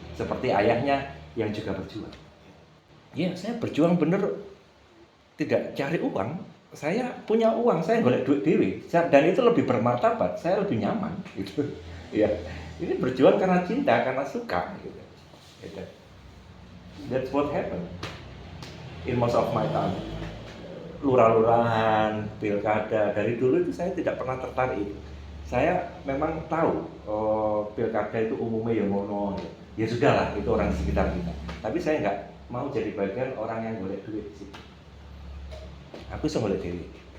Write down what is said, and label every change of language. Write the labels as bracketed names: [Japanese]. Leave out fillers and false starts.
[Indonesian] Seperti ayahnya yang juga berjuang. Ya, saya berjuang bener, tidak cari uang. saya punya uang, saya [Javanese] golek duit dewe, [Indonesian] dan itu lebih bermartabat, saya lebih nyaman gitu. Ya, ini berjuang karena cinta, karena suka gitu. Gitu. [English] That's what happened in most of my time. [Indonesian] Lurah-lurahan, pilkada, dari dulu itu saya tidak pernah tertarik. Saya memang tahu pilkada itu umumnya ya mono, ya sudahlah itu orang di sekitar kita. Tapi saya nggak mau jadi bagian orang yang [Javanese] golek duit [Indonesian] sih. Aku bisa golek duit.